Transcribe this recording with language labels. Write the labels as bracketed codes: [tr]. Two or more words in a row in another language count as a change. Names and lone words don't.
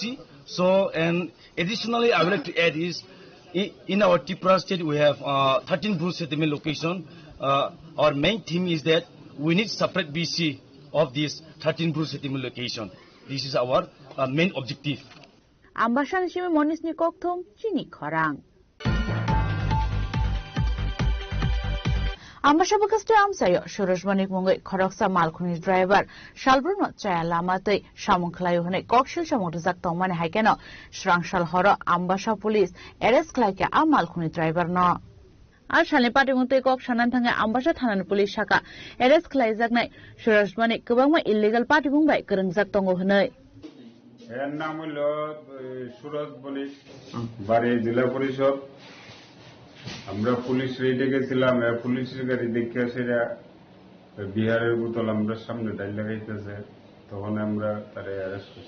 [en] So and additionally, I would like to add is in our Tripura state we have 13 Bruce settlement location. Our main theme is that we need separate VC of this 13 Bruce settlement location. This is our main objective. [trp] Ambasan shime monis ni kokthom chini khorang. आम्बासा बकस्टे आमसायो सुरजमणिक मुंगै खरकसा मालखुनि ड्राइवर सालब्रनो चाया लामातै सामुखलायो हनै कक्सिल सामुदजाक तंमाने हाइकेनो स्रांसाल हर आम्बासा [en] police arrest [trp] खलायके आ मालखुनि ड्राइवर न आ सालनि पाटिमुंतै कक सानान थाङै आम्बासा थानानि पुलिस शाखा एरेस्ट खलायजाकनाय सुरजमणिक गोबांमा इल्लिगेल पाटिमुंबाय गोरोंजाक दङ हनै [bn] এর নাম হলো সুরজ বণিক বাড়ি জেলা পরিষদ আমরা পুলিশ রেডে গেছিলাম পুলিশের গাড়ি দেখে সেটা বিহারের বোতল আমরা সামনে ডাইল লাগাইতেছে তখন আমরা তারে অ্যারেস্ট করছি